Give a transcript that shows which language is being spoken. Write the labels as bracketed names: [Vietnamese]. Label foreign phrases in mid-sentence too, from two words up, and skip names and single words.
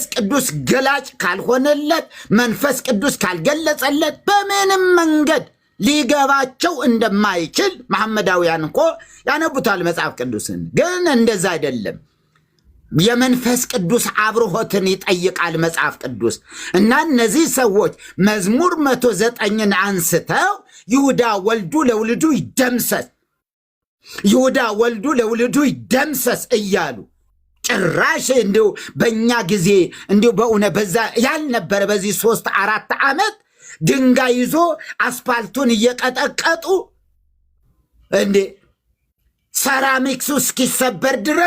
[Amharic] ቅዱስ ገላጭ ካልሆነለት መንፈስ ቅዱስ ካልገለጸለት በምንም መንገድ ሊገባቸው እንደማይችል መሐመዳውያን እኮ ያነቡታል መጽሐፍ ቅዱስን። ግን እንደዛ አይደለም። የመንፈስ ቅዱስ አብርሆትን ይጠይቃል መጽሐፍ ቅዱስ እና እነዚህ ሰዎች መዝሙር 109ን አንስተው [Geez] ይሁዳ ወልዱ ለውልዱ ይደምሰስ፣ ይሁዳ ወልዱ ለውልዱ ይደምሰስ [Amharic] እያሉ ጭራሽ እንዲሁ በእኛ ጊዜ እንዲሁ በእውነት በዛ ያልነበረ በዚህ 3-4 ዓመት ድንጋይ ይዞ አስፓልቱን እየቀጠቀጡ እንዴ ሰራሚክሱ እስኪሰበር ድረስ